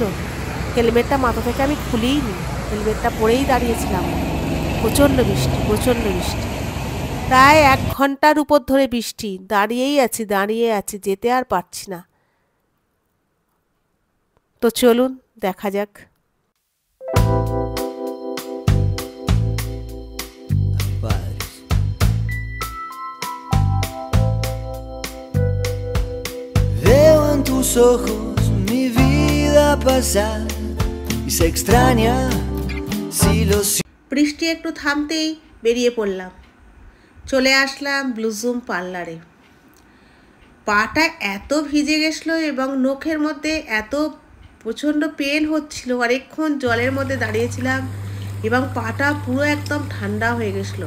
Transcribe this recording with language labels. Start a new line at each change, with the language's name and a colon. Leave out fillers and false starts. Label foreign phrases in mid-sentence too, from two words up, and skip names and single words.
Bangla: হেলমেটটা মাথা থেকে আমি খুলেই নি, হেলমেটটা পরেই দাঁড়িয়েছিলাম। প্রচণ্ড বৃষ্টি, প্রচণ্ড বৃষ্টি। প্রায় 1 ঘন্টার উপর ধরে বৃষ্টি। দাঁড়িয়ে আছি, যেতে আর পারছি না। তো চলুন দেখা যাক।
Spanish: Veo en tus ojos mi vida pasar y se extraña si lo
Bangla: বৃষ্টি একটু থামতেই বেরিয়ে পড়লাম। চলে আসলাম ব্লুজুম পার্লারে। পাটা এত ভিজে গেছিলো এবং নখের মধ্যে এত প্রচণ্ড পেন হচ্ছিল, অনেকক্ষণ জলের মধ্যে দাঁড়িয়েছিলাম এবং পাটা পুরো একদম ঠান্ডা হয়ে গেছিলো।